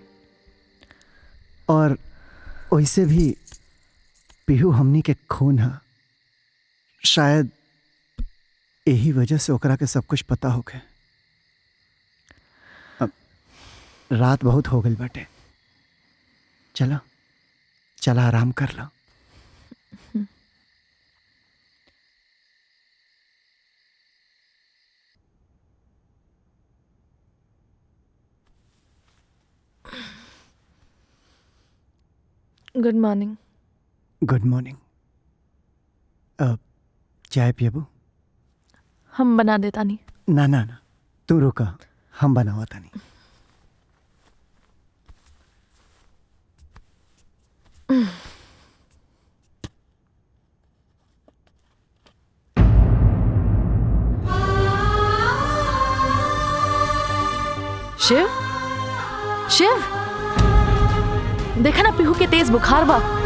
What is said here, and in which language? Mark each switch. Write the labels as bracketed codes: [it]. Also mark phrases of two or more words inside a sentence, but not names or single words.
[bho] और वैसे भी पीहू हमनी के खून है, शायद यही वजह से ओकरा के सब कुछ पता होके। रात बहुत हो गई बाटे, चला चला आराम कर ला। [en] good morning. good morning. [bho] चाय पियबू? हम बना देता नहीं। ना ना ना, तू रुका, हम बनावा तानी। शिव, शिव, देखा ना पीहू के तेज बुखार बा।